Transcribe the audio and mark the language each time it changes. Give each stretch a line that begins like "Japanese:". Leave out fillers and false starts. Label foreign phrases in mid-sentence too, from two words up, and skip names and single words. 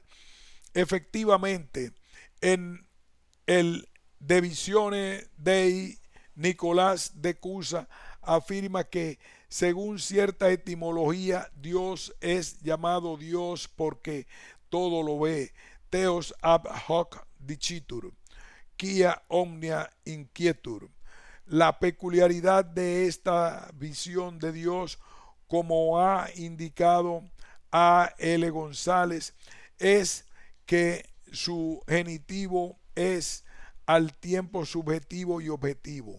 Spanish: Efectivamente, en el
Latin: De Visione Dei,
Spanish: Nicolás de Cusa afirma que, según cierta etimología, Dios es llamado Dios porque todo lo ve,
Latin: Theos ab hoc dicitur, quia omnia inquietur.
Spanish: La peculiaridad de esta visión de Dios, como ha indicado A. L. González, es que su genitivo es al tiempo subjetivo y objetivo.